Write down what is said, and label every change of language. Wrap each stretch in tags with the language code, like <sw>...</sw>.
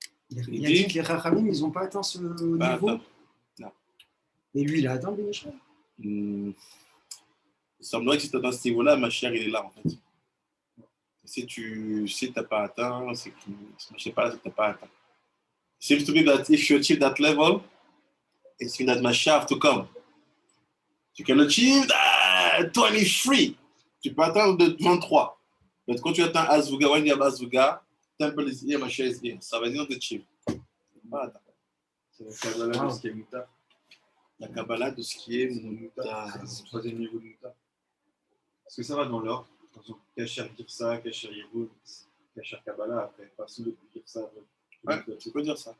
<fr>Il a dit que les Rachamim, ils n'ont pas atteint ce niveau. Attends. Non. Et lui, il a atteint le Yeshua. Il semblerait que si tu atteins ce niveau-là, ma chère, il est là en fait. Si tu n'as pas atteint, c'est que je sais pas, si tu n'as pas atteint.</fr> <en>It seems to be that if you achieve that level, it means that Mashiach have to come. You can achieve that 23.</en> <fr>Tu peux atteindre de 23. Mais quand tu atteins Azvuga,</fr> <en>when you have Azvuga, temple is here,</en> <fr>Mashiach is here. Ça va dire de achieve. C'est la Kabbalah de ce qui est Moutar. La Kabbalah de ce qui est Moutar. C'est le troisième niveau de Moutar. Est-ce que ça va dans l'ordre? Par exemple, Kacher Girsa, Kacher Yeroun, Kacher Kabbalah, après, pas ceux de Girsa. Ouais, tu peux dire ça.</fr>